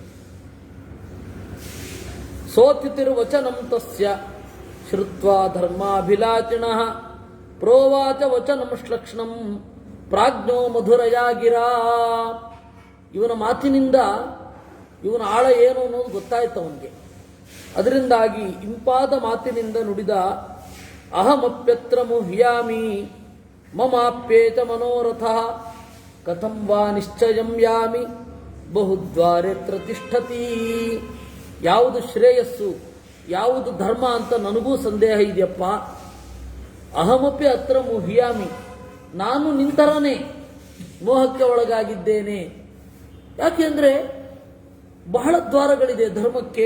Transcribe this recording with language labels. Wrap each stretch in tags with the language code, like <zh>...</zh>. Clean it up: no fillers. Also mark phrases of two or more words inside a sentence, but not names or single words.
<sa>ಸೋತಿರ್ವಚನಂ ತಸ್ಯ ಶ್ರುತ್ವಾ ಧರ್ಮಾಭಿಲಾಚಿಣಃ ಪ್ರೋವಾಚ ವಚನಂ ಶ್ಲಕ್ಷ್ಣಂ ಪ್ರಾಜ್ಞೋ ಮಧುರಯಾಗಿರಾ.</sa> <kn>ಇವನ ಮಾತಿನಿಂದ ಇವನ ಆಳ ಏನು ಅನ್ನೋದು ಗೊತ್ತಾಯ್ತು ಅವನಿಗೆ. ಅದರಿಂದಾಗಿ ಇಂಪಾದ ಮಾತಿನಿಂದ ನುಡಿದ</kn> <sa>ಅಹಮಪ್ಯತ್ರ ಮುಹ್ಯಾಮಿ ಮಮಾಪ್ಯೇತ ಮನೋರಥ ಕಥಂ ವಾ ನಿಶ್ಚಯಂ ಯಾಮಿ ಬಹುದ್ವಾರೆತ್ರ ತಿಷ್ಠತಿ.</sa> <kn>ಯಾವುದು ಶ್ರೇಯಸ್ಸು, ಯಾವುದು ಧರ್ಮ ಅಂತ ನನಗೂ ಸಂದೇಹ ಇದೆಯಪ್ಪ.</kn> <sa>ಅಹಮಪಿ ಅತ್ರ ಮುಹ್ಯಾಮಿ,</sa> <kn>ನಾನು ನಿಂತರನೇ ಮೋಹಕ್ಕೆ ಒಳಗಾಗಿದ್ದೇನೆ. ಯಾಕೆಂದ್ರೆ ಬಹಳ ದ್ವಾರಗಳಿದೆ ಧರ್ಮಕ್ಕೆ.</kn>